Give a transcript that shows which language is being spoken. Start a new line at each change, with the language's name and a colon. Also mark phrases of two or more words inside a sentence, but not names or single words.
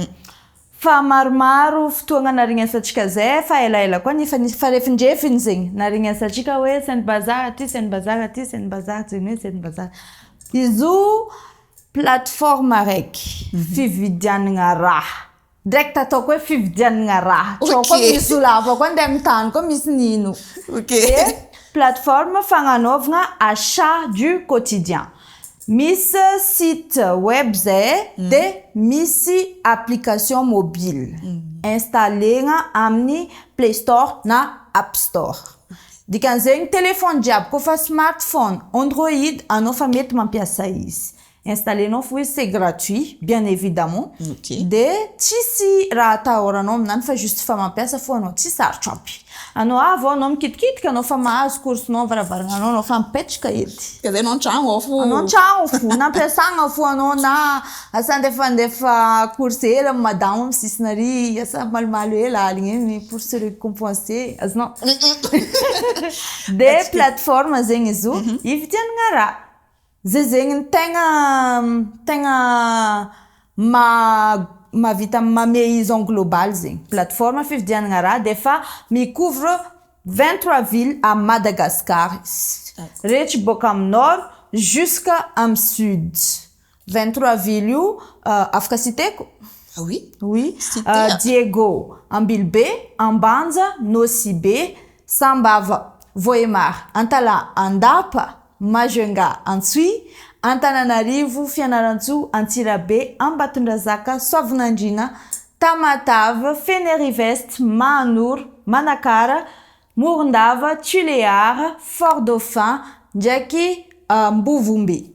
Malagasy: Fa maromaro fotoagna narignasantsika zay fa elaela koa nefa farefindrefiny zegny narignasantsika hoe Sainte Bazary aty, Sainte Bazary aty, Sainte Bazary zegny hoe Sainte Bazary. Izo plateforme araiky fividianana raha. Direct ataoko hoe fividianana raha. Koa misy olava koa andeha mitany koa misy nino. Ok. Plateforme fagnanovagna
French: achat du quotidien.
Malagasy: Misy
French: site web
Malagasy: zay de misy
French: application mobile.
Malagasy: Installena amin'ny Play Store na App Store. Dikan'zegny téléphone jiaby koa fa smartphone, Android anao fa mety mampiasa izy. Installenao fo izy,
French: c'est gratuit, bien évidemment.
Malagasy: Ok. De tsisy raha atahoranao aminany fa juste fa mampiasa fo anao, tsy sarotro ampy. Anao avy anao mikitikitika, anao fa mahazo coursenao varavarana anao fa mipetraka edy. Ka zay anao an-tragno ao fo. Anao an-tragno fo, nampiasagna fo anao na asa andefa course hela madamo amin'ny sisiny asa malimaly hela aligny eny
French: pour se récompenser.
Malagasy: Azonao. De plateforme zegny izy io, ividianana raha. Zay zegny ny tegna mavita mame izy
French: en global
Malagasy: zegny. Plateforme fividianana raha de fa mi-couvre
French: 23 villes à Madagascar.
Malagasy: Rehetra boka amin'ny nord jusqu'à amin'ny sud. 23 villes io afaka citeko?
French: Ah oui? Oui.
Malagasy: Diego, Ambilbe, Ambanja, Nosibe, Sambava, Voemar, Antala, Andapa, Majunga, Antsui, Antananarivo, Fianarantsoa, Antsirabe, Ambatondrazaka, Soavinandriana, Tamatave, Fenerive-Est, Mahanoro, Manakara, Morondava, Tuléar, Fort-Dauphin, ndraiky Mbovombe.